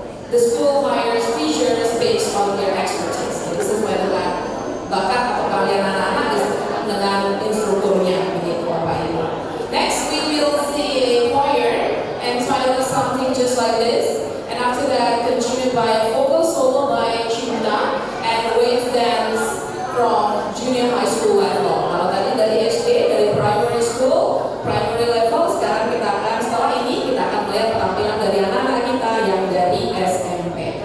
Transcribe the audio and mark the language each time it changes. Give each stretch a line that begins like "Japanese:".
English: the school hires teachers based on their expertise.
Indonesian: Jadi sesuai dengan bakat atau keahlian anak-anak dengan instrukturnya begitu Bapak Ibu.
English: Next we will see a choir entitled something just like this, and after that continued by a vocal solo by Cinta and wave dance from junior high school level.
Indonesian: Kalau tadi dari SD, dari
English: primary school, primary level,
Indonesian: sekarang kita akan setelah ini kita akan melihat penampilan dari anak-anak kita yang dari SMP.